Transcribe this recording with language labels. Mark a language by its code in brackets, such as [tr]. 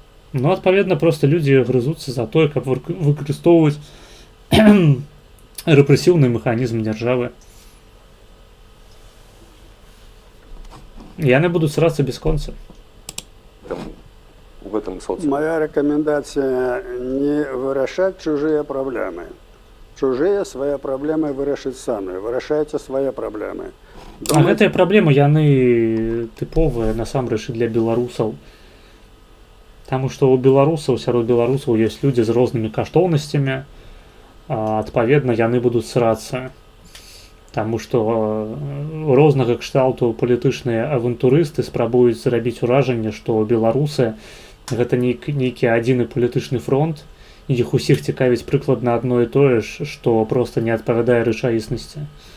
[be] Ну, адпаведна, проста людзі грызуцца за тое, каб выкарыстоўваць рэпрэсіўны механізм дзяржавы. Яны будуць срацца без конца. [ru] В этом социуме. Моя рекомендация не вырашать чужие проблемы. Чужие свои проблемы вырашить сами. Вырашайте свои проблемы. [be] А гэтыя праблемы, яны тыповыя насамрэч і для беларусаў. Таму што ў беларусаў, сярод беларусаў ёсць людзі з рознымі каштоўнасцямі, адпаведна, яны будуць срацца. Таму што рознага кшталту палітычныя авантурысты спрабуюць зрабіць уражанне, што беларусы гэта нейкі адзіны палітычны фронт, іх усіх цікавіць прыкладна адно і тое ж, што проста не адпавядае рэчаіснасці.